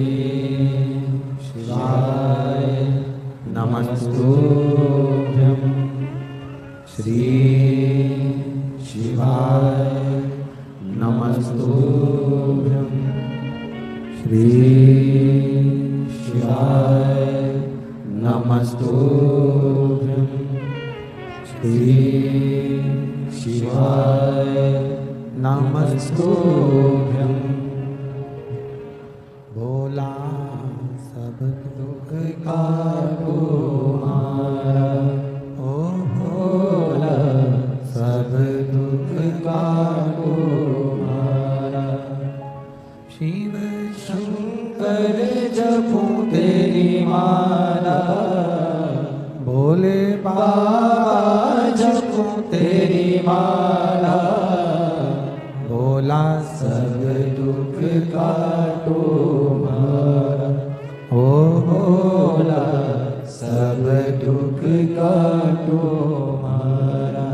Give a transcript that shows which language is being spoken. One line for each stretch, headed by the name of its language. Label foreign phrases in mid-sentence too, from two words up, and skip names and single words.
Sanskrit: शिवाय नमस्तुभ्यं, श्री शिवाय नमस्तुभ्यं, श्री शिवाय नमस्तुभ्यं, श्री शिवाय नमस्तुभ्यं।
Hindi: भोला सब दुख का तुम्हारा, ओ भोला सब दुख का तुम्हारा। शिव शंकर जपूं तेरी माला, भोले बाबा जपूं तेरी माला, भोला सब दुख का तुम्हारा, ओ भोला सब दुख का तुम्हारा।